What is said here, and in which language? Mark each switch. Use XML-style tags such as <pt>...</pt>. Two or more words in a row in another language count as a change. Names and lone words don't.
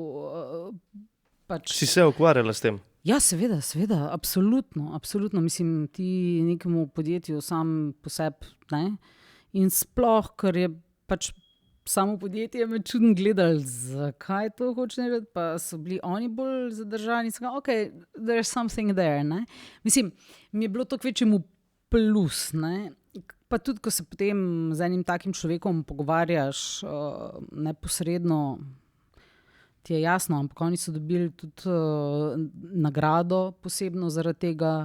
<sl>Si se ukvarjala s tem? Ja, seveda, absolutno. Mislim, ti nekemu podjetju sam po sebi, in sploh, ker je pač samo podjetje me čudno gledali, zakaj to hoče narediti, pa so bili oni bolj zadržani.</sl> <en>Ok, there's something there.</en> <sl>Mislim, mi je bilo to kvečjemu plus. Pa tudi, ko se potem z enim takim človekom pogovarjaš neposredno, ti je jasno, ampak oni so dobili tudi nagrado posebno zaradi tega.</sl>